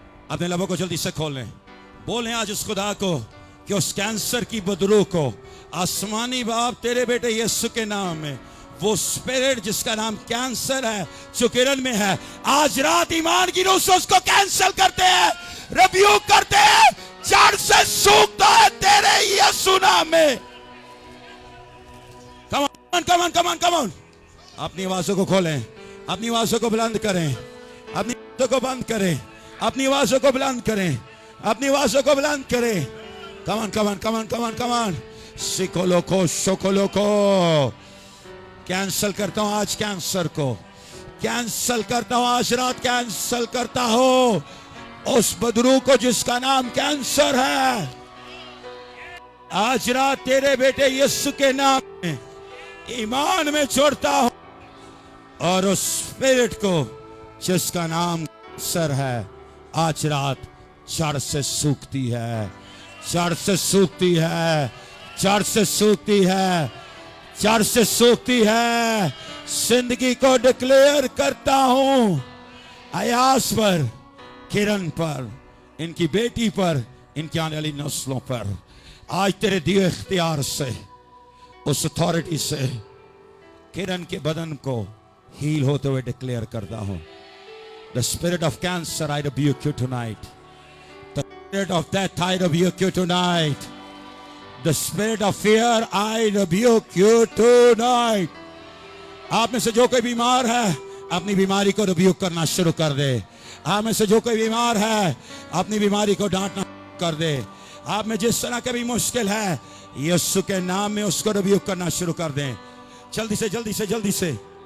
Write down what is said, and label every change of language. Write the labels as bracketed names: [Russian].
[Hindi] अपने लबों को जल्दी से खोलें, बोलें आज उस खुदा को कि उस कैंसर की बदबू को आसमानी बाप तेरे बेटे यीशु के नाम में, वो स्पिरिट जिसका नाम कैंसर है जो किरण में है, आज रात ईमान की रूह से उसको कैंसल करते हैं, रिब्यूक करते हैं, जड़ से सूखता है तेरे यीशु नाम में। [English] come on come on [Hindi] come on come on. अपनी आवाजों को खोलें, अपनी आवाजों को बुलंद करें, अपनी आवाजों को बंद करें, अपनी आवाजों को बुलंद करें, अपनी आवाजों को बुलंद करें। [English] Come on, come on, come on, come on, come on. सिकोलो को शोकोलो को [Hindi] कैंसल करता हूं आज, कैंसर को कैंसल करता हूं आज रात, कैंसल करता हूं उस बदरू को जिसका नाम कैंसर है। आज रात तेरे बेटे यीशु के नाम में ईमान में जोड़ता हूं और उस स्पिरिट को जिसका नाम कैंसर है आज रात जड़ से सूखती है, जड़ से सूखती है, जड़ से सूखती है, जड़ से सूखती है। जिंदगी को डिक्लेयर करता हूं अयास पर, किरण पर, इनकी बेटी पर, इनकी आने वाली नस्लों पर। आज तेरे दिए इख्तियार से, उस अथॉरिटी से किरण के बदन को हील होते हुए डिक्लेयर करता हूं। [English] The spirit of cancer I rebuke you tonight. Spirit of death, I rebuke you tonight. The spirit of fear, I rebuke you tonight. [Hindi] आप में से जो कोई बीमार है अपनी बीमारी को रिब्यूक करना शुरू कर दे। आप में से जो कोई बीमार है अपनी बीमारी को डांटना कर दे। आप में जिस तरह के भी मुश्किल है यीशु के नाम में उसको रिब्यूक करना शुरू कर दें। जल्दी से जल्दी से जल्दी से।